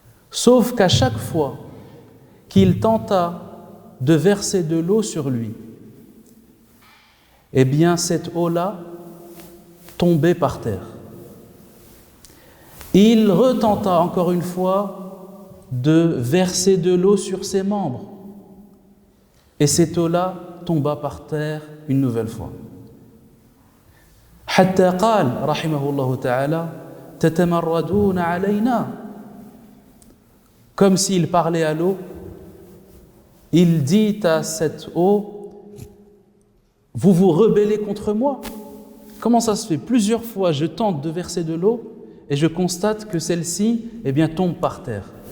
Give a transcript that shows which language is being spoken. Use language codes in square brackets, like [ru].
[fr] Sauf qu'à chaque fois qu'il tenta de verser de l'eau sur lui, eh bien cette eau-là tombait par terre. Il retenta encore une fois de verser de l'eau sur ses membres, et cette eau-là tomba par terre une nouvelle fois. [ar] حتى قال رحمه الله تعالى تتمردون علينا. [fr] Comme s'il parlait à l'eau, il dit à cette eau, vous vous rebellez contre moi. Comment ça se fait? Plusieurs fois je tente de verser de l'eau et je constate que celle-ci, eh bien, tombe par terre.